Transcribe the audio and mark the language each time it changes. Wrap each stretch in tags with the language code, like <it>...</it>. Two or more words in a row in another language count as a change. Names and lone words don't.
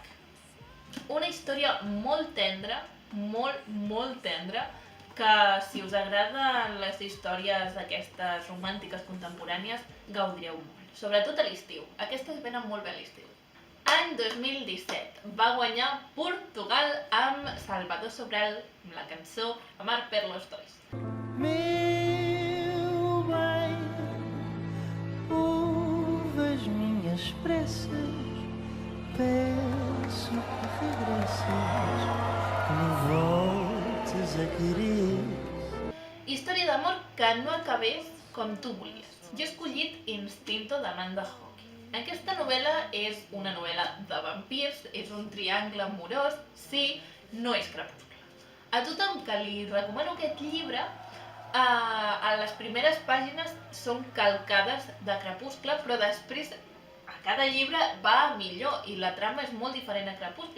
<ca>Una història molt tendra, molt tendra, que si us agraden les històries aquestes romàntiques contemporànies, gaudireu molt. Sobretot a l'estiu. Aquestes venen molt bé a l'estiu. Any 2017 va guanyar Portugal amb Salvador Sobral, amb la cançó Amar per los dois.</ca> <pt>Meu bem, ouve as minhas preces, peço que regresses, que me voltes a querer.</pt> <ca>Història d'amor que no acabés com tu volies. Jo he escollit Instinto d'Amanda Hawke. Aquesta novel·la és una novel·la de vampirs, és un triangle amorós, sí, no és crepuscle. A tothom que li recomano aquest llibre, a les primeres pàgines són calcades de Crepuscle, però després a cada llibre va millor i la trama és molt diferent a Crepuscle.</ca>